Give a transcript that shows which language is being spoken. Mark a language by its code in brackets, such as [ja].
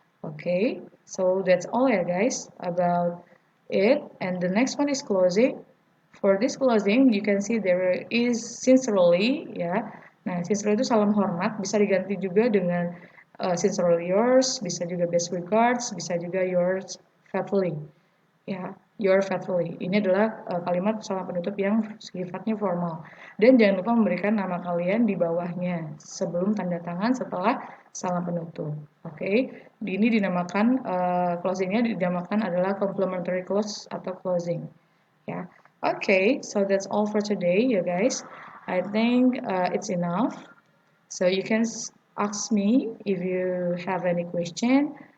[en] Okay, so that's all ya guys about it. And the next one is closing. For this closing, you can see there is sincerely, ya. [id] Nah, sincerely itu salam hormat, bisa diganti juga dengan [en] sincerely yours, [id] bisa juga [en] best regards, [id] bisa juga [en] yours faithfully. Ya, your faithfully. [id] Ini adalah kalimat salam penutup yang sifatnya formal. Dan jangan lupa memberikan nama kalian di bawahnya sebelum tanda tangan setelah salam penutup. Oke, ini dinamakan closingnya dinamakan adalah complimentary close atau closing. Ya, okay. [en] So that's all for today, you guys. I think it's enough. So you can ask me if you have any question.